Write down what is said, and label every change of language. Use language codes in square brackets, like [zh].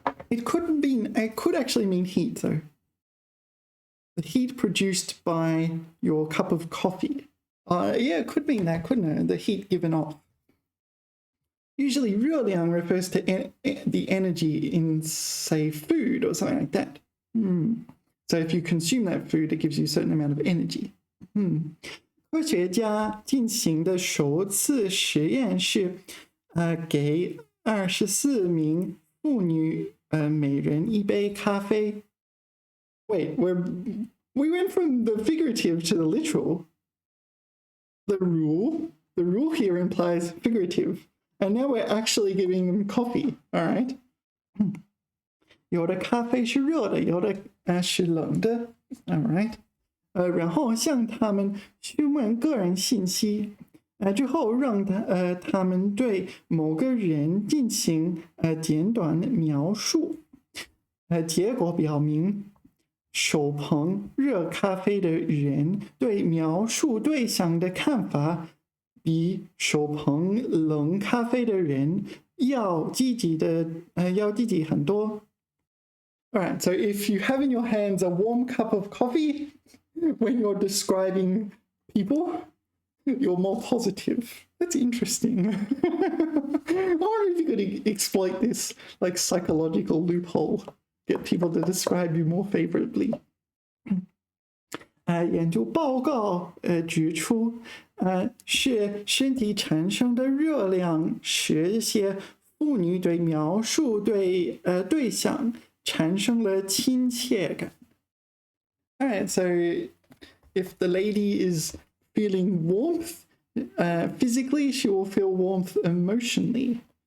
[en] It could actually mean heat though. The heat produced by your cup of coffee. Yeah, it could mean that, couldn't it? The heat given off. Usually 热量 refers to the energy in, say, food or something like that. So if you consume that food, it gives you a certain amount of energy. [zh] 科学家进行的首次实验是给24名妇女每人一杯咖啡 [en] Wait, we went from the figurative to the literal. The rule here implies figurative. And now we're actually giving them coffee, all right? [zh] 有的咖啡是热的，有的是冷的 [en] all right? [zh] 然后向他们询问个人信息之后让他们对某个人进行简短的描述结果表明手捧热咖啡的人对描述对象的看法比手捧冷咖啡的人要积极很多。 [en] All right, so if you have in your hands a warm cup of coffee when you're describing people, you're more positive. That's interesting. I wonder if you could exploit this like psychological loophole, get people to describe you more favorably. [zh] 研究报告指出是身体产生的热量使一些妇女对描述对象产生了亲切感 [en] Alright, so if the lady is feeling warmth physically, she will feel warmth emotionally.